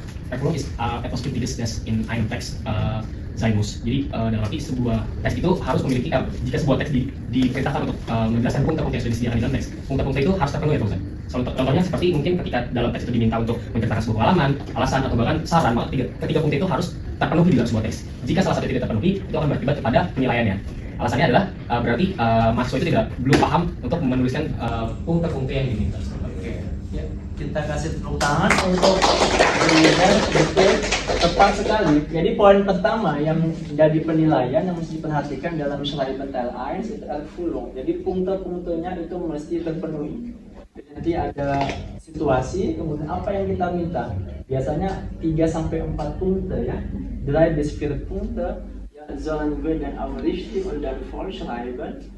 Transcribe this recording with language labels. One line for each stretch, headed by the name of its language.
German: Erfüllung is etwas Wichtiges, das in einem Text sein muss.
Indonesian: Jadi dalam arti sebuah teks itu harus memiliki jika sebuah teks diperintahkan untuk menjelaskan punta-punta yang sudah disediakan di dalam teks, punta-punta itu harus terpenuhi ya Fauzan. Contohnya seperti mungkin ketika dalam teks itu diminta untuk menceritakan sebuah pengalaman, alasan atau bahkan saran, maka ketiga punta itu harus terpenuhi di dalam sebuah teks. Jika salah satu tidak terpenuhi, itu akan berakibat kepada penilaiannya. Alasannya adalah berarti mahasiswa itu belum paham untuk menuliskan punta-punta yang diminta. Oke, ya, kita kasih tepuk tangan untuk Reinhard, betul, tepat sekali. Jadi poin pertama yang jadi penilaian yang mesti diperhatikan dalam Schreiben Teil 1 itu Erfüllung. Jadi punta-puntanya itu mesti terpenuhi. Jadi ada situasi, kemudian apa yang kita minta. Biasanya 3-4 punte ya, 3-4 punte.
German: Sollen wir dann auch richtig und dann voll schreiben.